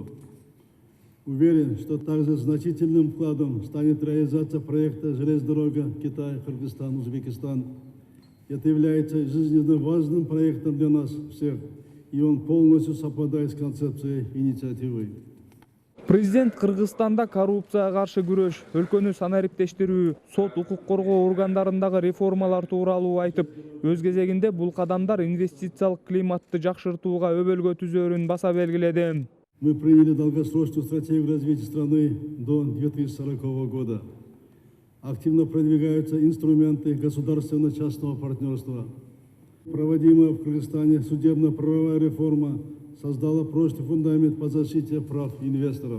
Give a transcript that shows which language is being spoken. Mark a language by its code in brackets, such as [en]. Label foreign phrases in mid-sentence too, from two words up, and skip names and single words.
[ru] Уверен, что также значительным вкладом станет реализация проекта «Железная дорога Китай, Кыргызстан, Узбекистан». Это является жизненно важным проектом для нас всех, и он полностью совпадает с концепцией инициативы. [ky] Президент Кыргызстанда коррупцияга каршы күрөш, өлкөнү санариптештирүү, сот укук коргоо органдарындагы реформалар тууралуу айтып, өз кезегинде бул кадамдар инвестициялык климатты жакшыртууга өбөлгө түзөөрүн баса белгиледи. [ru] Мы приняли долгосрочную стратегию развития страны до 2040 года. Активно продвигаются инструменты государственно-частного партнерства. Проводимая в Кыргызстане судебно-правовая реформа создала прочный фундамент по защите прав инвесторов.